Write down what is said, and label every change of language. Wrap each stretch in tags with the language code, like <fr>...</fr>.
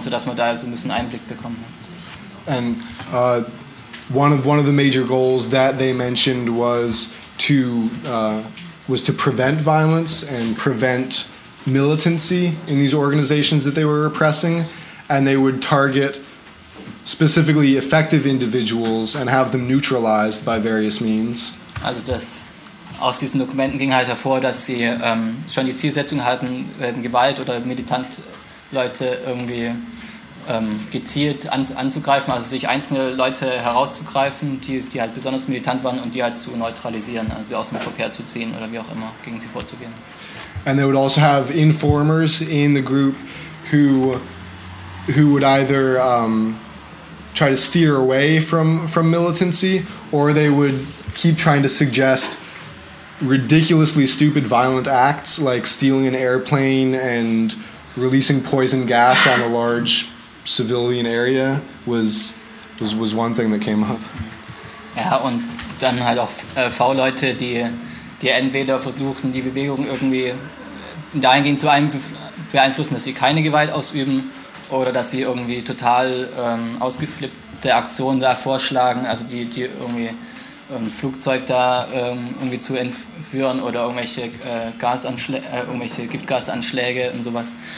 <de>sodass man da so ein bisschen Einblick bekommen hat.</de> <en>And one of the major goals that they mentioned was to prevent violence and prevent militancy in these organizations that they were repressing, and they would target specifically effective individuals and have them neutralized by various means.</en> <de>Also das aus diesen Dokumenten ging halt hervor, dass sie schon die Zielsetzung hatten, Gewalt oder Militantleute irgendwie gezielt anzugreifen, also sich einzelne Leute herauszugreifen, die halt besonders militant waren und die halt zu neutralisieren, also sie aus dem Verkehr zu ziehen oder wie auch immer, gegen sie vorzugehen.</de> <en>And they would also have informers in the group who would either try to steer away from militancy, or they would keep trying to suggest ridiculously stupid violent acts like stealing an airplane and releasing poison gas on a large civilian area was one thing that came up.</en> <de>Ja, und dann halt auch V-Leute, die entweder versuchen, die Bewegung irgendwie dahingehend zu beeinflussen, dass sie keine Gewalt ausüben oder dass sie irgendwie total ausgeflippte Aktionen da vorschlagen, also die irgendwie ein Flugzeug da irgendwie zu entführen oder irgendwelche irgendwelche Giftgasanschläge und sowas.</de>